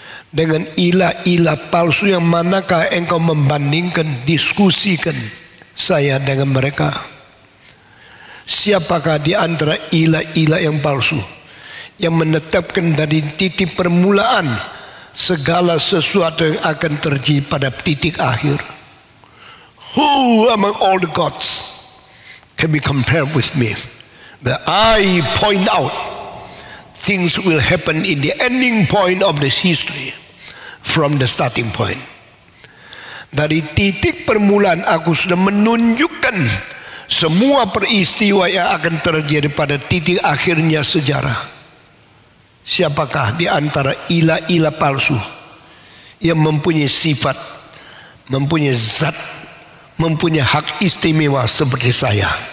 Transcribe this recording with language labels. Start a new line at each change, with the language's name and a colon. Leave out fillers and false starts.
Indonesian: Dengan ilah-ilah palsu yang manakah engkau membandingkan, diskusikan saya dengan mereka? Siapakah di antara ilah-ilah yang palsu yang menetapkan dari titik permulaan segala sesuatu yang akan terjadi pada titik akhir?
English: Who among all the gods can be compared with me? That I point out things will happen in the ending point of this history from the starting point.
Indonesian: Dari titik permulaan aku sudah menunjukkan semua peristiwa yang akan terjadi pada titik akhirnya sejarah. Siapakah di antara ilah-ilah palsu yang mempunyai sifat, mempunyai zat, mempunyai hak istimewa seperti saya?